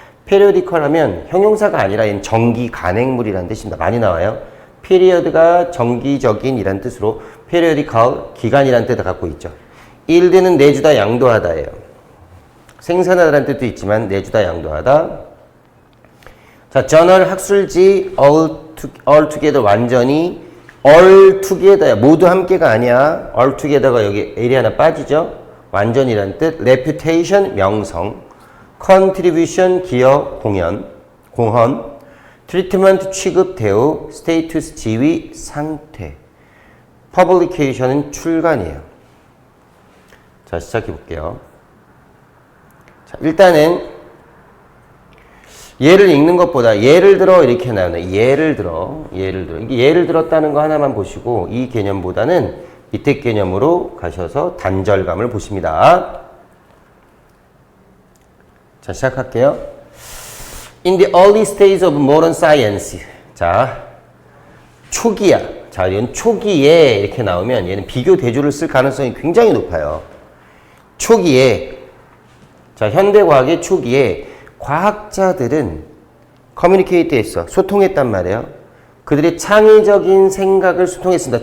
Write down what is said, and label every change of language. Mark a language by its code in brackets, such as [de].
[ko] periodical 하면 형용사가 아니라 얘는 정기 간행물이라는 뜻입니다. 많이 나와요. period가 정기적인 이란 뜻으로 periodical 기간이라는 뜻을 갖고 있죠. yield는 내주다 양도하다예요. 생산하다라는 뜻도 있지만 내주다 양도하다. 자, journal 학술지 all together 완전히 all together야. 모두 함께가 아니야. all together가 여기 L이 하나 빠지죠. 완전이라는 뜻. reputation 명성. contribution 기여 공헌. treatment 취급 대우. status 지위 상태. publication은 출간이에요. 자, 시작해 볼게요. 자, 일단은 예를 읽는 것보다 예를 들어 이렇게 나오네. 예를 들어. 이게 예를 들었다는 거 하나만 보시고 이 개념보다는 밑에 개념으로 가셔서 단절감을 보십니다. 자, 시작할게요. [en] In the early stage of modern science. [ko] 자, 초기야. 자, 이건 초기에 이렇게 나오면 얘는 비교 대조를 쓸 가능성이 굉장히 높아요. 초기에. 자, 현대과학의 초기에 과학자들은 커뮤니케이트 했어. 소통했단 말이에요. 그들의 창의적인 생각을 소통했습니다.